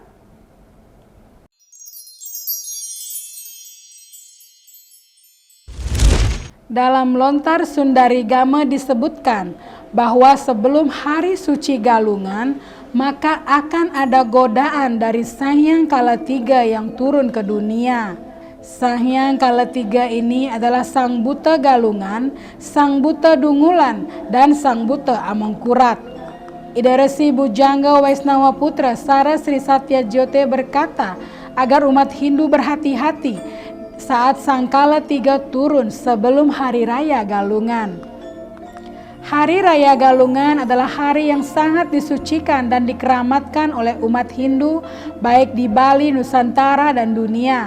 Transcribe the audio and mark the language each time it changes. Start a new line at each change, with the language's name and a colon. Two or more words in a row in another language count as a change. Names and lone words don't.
Indonesian: Dalam Lontar Sundarigama disebutkan bahwa sebelum hari suci Galungan, maka akan ada godaan dari Sanghyang Kalatiga yang turun ke dunia. Sanghyang Kalatiga ini adalah Sang Buta Galungan, Sang Buta Dungulan, dan Sang Buta Amangkurat. Ida Resi Bujangga Waisnawa Putra Sara Sri Satya Jyote berkata agar umat Hindu berhati-hati saat Sang Kalatiga turun sebelum Hari Raya Galungan. Hari Raya Galungan adalah hari yang sangat disucikan dan dikeramatkan oleh umat Hindu baik di Bali, Nusantara, dan dunia.